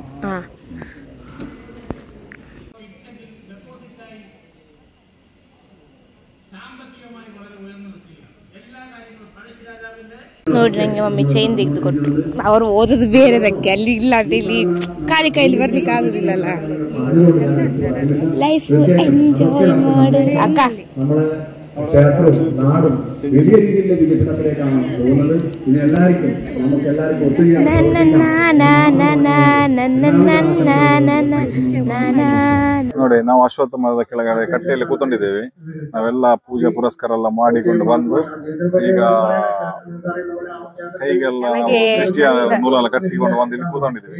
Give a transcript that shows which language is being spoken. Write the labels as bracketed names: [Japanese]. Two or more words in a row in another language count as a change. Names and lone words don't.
[Kannada] ಹಾಂ. ನೋಡಿ ನನಗೆ [English] mummy chain [Kannada] ತೆಗೆದು ಕೊಟ್ಟರು. ಅವರು ಓದೋದು ಬೇರೆದಕ್ಕೆ, ಅಲ್ಲಿ ಇಲ್ಲ ಇಲ್ಲಿ ಖಾಲಿ ಕೈಲಿ ಬರ್ಲಿಕ್ಕೆ ಆಗುದಿಲ್ಲಲ್ಲ. [English] life enjoy [Kannada] ಮಾಡು ಅಕ್ಕ. [Malayalam] ക്ഷേത്രവും നാടും വലിയ രീതിയിലുള്ള വികസനത്തിലേക്കാണ് പോകുന്നത്. ഇതിനെല്ലാവർക്കും നമുക്കെല്ലാവർക്കും ഒത്തുചേർന്ന് [Kannada] ನೋಡಿ, ನಾವು ಅಶ್ವತ್ಥಮರದ ಕೆಳಗಡೆ ಕಟ್ಟೆಯಲ್ಲಿ ಕೂತ್ಕೊಂಡಿದ್ದೇವೆ. ನಾವೆಲ್ಲ ಪೂಜೆ ಪುರಸ್ಕಾರ ಎಲ್ಲ ಮಾಡಿಕೊಂಡು ಬಂದು ಈಗ ಕೈಗೆಲ್ಲ ದೃಷ್ಟಿಯ ನೂಲೆಲ್ಲ ಕಟ್ಟಿಕೊಂಡು ಬಂದು ಇಲ್ಲಿ ಕೂತ್ಕೊಂಡಿದ್ದೇವೆ.